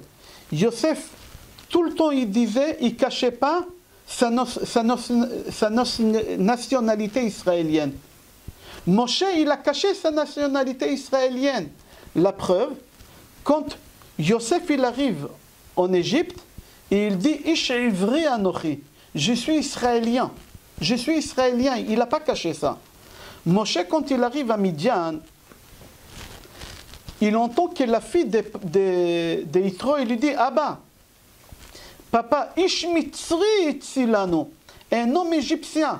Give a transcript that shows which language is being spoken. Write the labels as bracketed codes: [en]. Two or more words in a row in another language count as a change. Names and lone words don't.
[fr] Yosef, tout le temps, il disait, il ne cachait pas sa nationalité israélienne. Moshe, il a caché sa nationalité israélienne. La preuve, quand Yosef, il arrive en Égypte, et il dit, [he] איש עברי אנכי, [fr] je suis israélien. Je suis israélien, il n'a pas caché ça. Moshe, quand il arrive à Midian, il entend que la fille de Yitro, il lui dit, Abba, papa, [he] איש מצרי הצילנו, [fr] un homme égyptien.